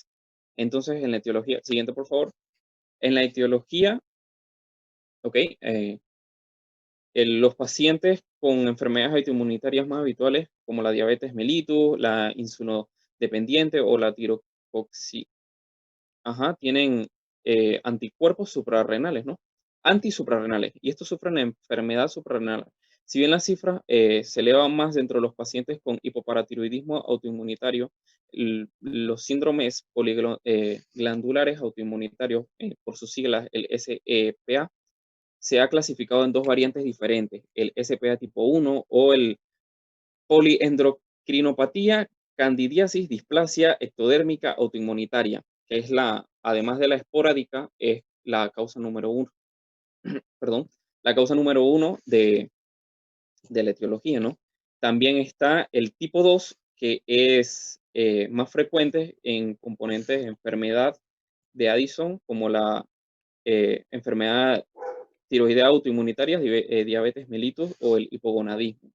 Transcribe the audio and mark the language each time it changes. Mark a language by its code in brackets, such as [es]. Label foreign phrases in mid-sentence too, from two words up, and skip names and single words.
[es] Entonces, en la etiología, siguiente por favor. En la etiología, ok, los pacientes con enfermedades autoinmunitarias más habituales, como la diabetes mellitus, la insulinodependiente o la tirocoxi, tienen anticuerpos suprarrenales, ¿no? Antisuprarrenales, y estos sufren enfermedad suprarrenal. Si bien las cifras se elevan más dentro de los pacientes con hipoparatiroidismo autoinmunitario, los síndromes poliglandulares autoinmunitarios, por sus siglas el SEPA, se ha clasificado en dos variantes diferentes: el SPA tipo 1 o el poliendocrinopatía, candidiasis, displasia ectodérmica autoinmunitaria, que es además de la esporádica, es la causa número 1, perdón, la causa número 1 de la etiología, ¿no? También está el tipo 2, que es más frecuente en componentes de enfermedad de Addison, como la enfermedad tiroidea autoinmunitaria, diabetes mellitus o el hipogonadismo.